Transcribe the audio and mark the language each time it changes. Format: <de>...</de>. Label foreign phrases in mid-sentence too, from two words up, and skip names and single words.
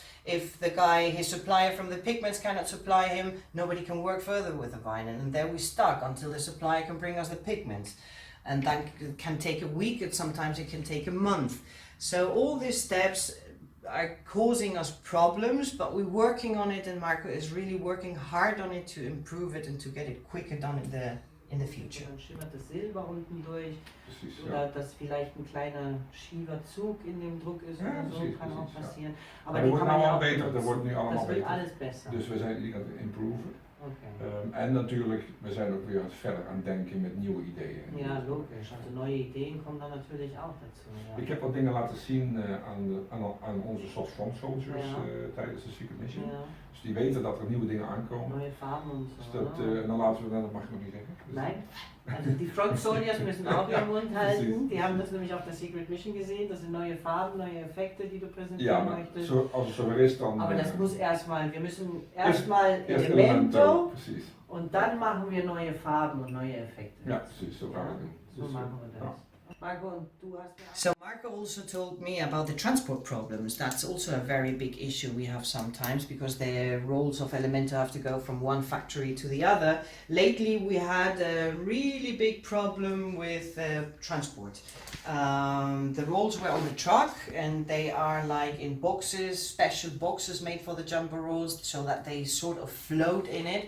<en>If his supplier from the pigments cannot supply him, nobody can work further with the vinyl, and there we're stuck until the supplier can bring us the pigments. And that can take a week, and sometimes it can take a month. So all these steps are causing us problems, but we're working on it, and Marco is really working hard on it to improve it and to get it quicker done in the future.</en> <de>Dann schimmert das Silber unten durch, oder dass vielleicht ein kleiner schiefer Zug in dem Druck ist oder so, kann auch passieren. Aber die kann man ja auch benutzen. Das wird alles besser.</de> <nl>Dus we zijn die aan het improven. Okay. En natuurlijk, we zijn ook weer verder aan het denken met nieuwe ideeën. Ja, logisch.</nl> <de>Also neue Ideen kommen dann natürlich auch dazu. Ja.</de> <nl>Ik heb wat dingen laten zien aan onze</nl> <en>soft front soldiers</en> <nl>tijdens de Secret Mission. Ja. Dus die weten dat er nieuwe dingen aankomen.</nl> <de>Neue Farben und so.</de> <nl>Dus en dan laten we dat mag ik nog niet zeggen. Dus</nl> <de>nein, also die</de> <en>Front Soldiers</en> <de>müssen auch ihren Mund halten. Die haben das nämlich auf der Secret Mission gesehen. Das sind neue Farben, neue Effekte, die du präsentieren möchtest.</de> <nl>Als het zover is, dan...</nl> <de>Aber das muss wir müssen erstmal Elemento</de> <nl>precies.</nl> <de>Und dann machen wir neue Farben und neue Effekte.</de> <nl>Ja, precies, so gaan we doen.</nl> <de>So machen wir das. Marco,</de> <en>so Marco also told me about the transport problems. That's also a very big issue we have sometimes, because the rolls of Elemento have to go from one factory to the other. Lately we had a really big problem with transport. The rolls were on the truck, and they are like in boxes, special boxes made for the jumbo rolls, so that they sort of float in it.</en>